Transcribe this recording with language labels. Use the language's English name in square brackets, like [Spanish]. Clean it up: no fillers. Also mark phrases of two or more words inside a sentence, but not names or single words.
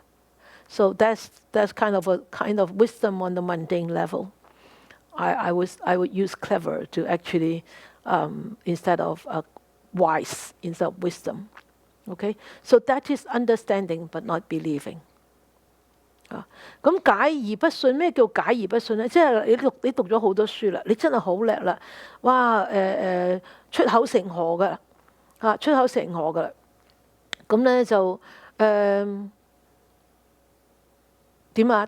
[English] So that's kind of wisdom on the mundane level. I would use clever to actually instead of wise, instead of wisdom. Okay, so that is understanding but not believing. [Cantonese] 咁解而不信，咩叫解而不信咧？即係你讀咗好多書啦，你真係好叻啦，哇出口成河噶嚇，出口成河噶啦。咁咧就點啊？